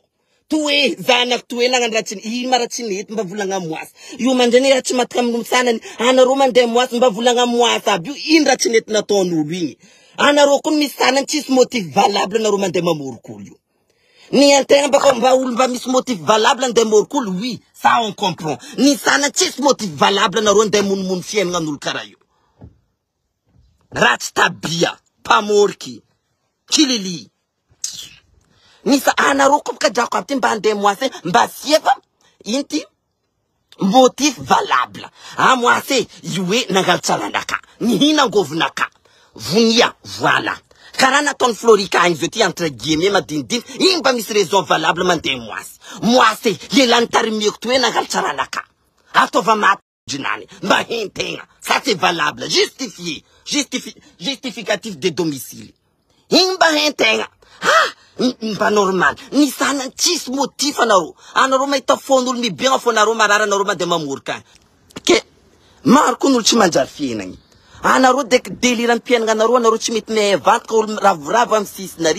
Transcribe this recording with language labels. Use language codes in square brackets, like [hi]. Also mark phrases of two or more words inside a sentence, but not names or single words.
[mg] Toe zanak toe nagnano raha tsy ino ma raha tsy mety mba volagna moasy. Io mandray raha tsy matka amin'ny sanany. Anareo mandeha moasy mba volagna moasy aby io. Ino raha tsy nety nataon'olo igny. Anareo koa misy sanany tsisy [fr] motif valable [mg] anareo mandeha mamorokolo io. Ni antegna baka mba olo mba misy [fr] motif valable [mg] andeha mamorokolo, [fr] oui, ça on comprend. [mg] Ni sanany tsisy [fr] motif valable [mg] anareo andeha monomono fiaignan'olo karaha io. Ratsy tabia, pamorky, kilili. Nisa anareo koa baka drako aby ty mba andeha moasy mba siefa inty [fr] motif valable. [mg] Moasy io hoe nangaly tsaranaka, nihina angovinaka. Vonia, voilà. Karaha nataony Florika agny zao ty [fr] entre guillemets [mg] madinidiny, igny mba misy [fr] raison valable [mg] mandeha moasy. Moasy, lelan'ny tarimiako to hoe nangaly tsaranaka. Ataova maty jinany, mba hentegna. [fr] Ça c'est valable, justifié. Justificatif de domicile. [mg] Igny mba hentegna. Mba normal. Nisana tsisy motif anareo. Anareo mahita fon'olo mibegna fonareo marara anareo mandeha mamorika. Ke maro koa n'olo tsy manjary fiainagny. Anareo délirant piainagna anareo tsy mety mevantka olo ravoravo amin'ny sisinary.